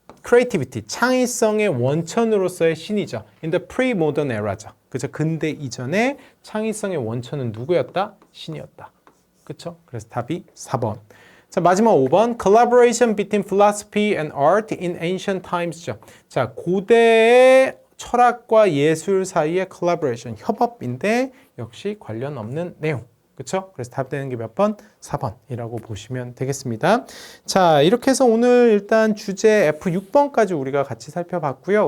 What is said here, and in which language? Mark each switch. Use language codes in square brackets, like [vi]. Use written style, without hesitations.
[ko] creativity, 창의성의 원천으로서의 신이죠. [en] In the pre-modern era죠. 그죠? [ko] 근대 이전에 창의성의 원천은 누구였다? 신이었다. 그렇죠? 그래서 답이 4번. 자, 마지막 5번. [en] Collaboration between philosophy and art in ancient times죠. [ko] 자, 고대의 철학과 예술 사이의 collaboration, 협업인데 역시 관련 없는 내용. 그렇죠? 그래서 답 되는 게 몇 번? 4번이라고 보시면 되겠습니다. 자, 이렇게 해서 오늘 일단 주제 F6번까지 우리가 같이 살펴봤고요.